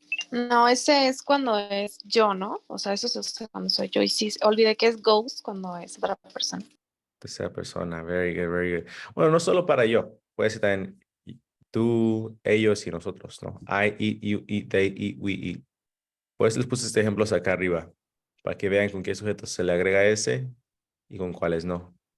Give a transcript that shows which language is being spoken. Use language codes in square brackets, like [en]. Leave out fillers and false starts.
[es] No, ese es cuando es yo, ¿no? O sea, eso se usa cuando soy yo. Y sí, olvidé que es ghost cuando es otra persona. Tercera persona. [en] Very good, very good. [es] Bueno, no solo para yo. Puede ser también tú, ellos y nosotros, ¿no? [en] I eat, you eat, they eat, we eat. [es] Por eso les puse este ejemplo acá arriba, para que vean con qué sujetos se le agrega S y con cuáles no.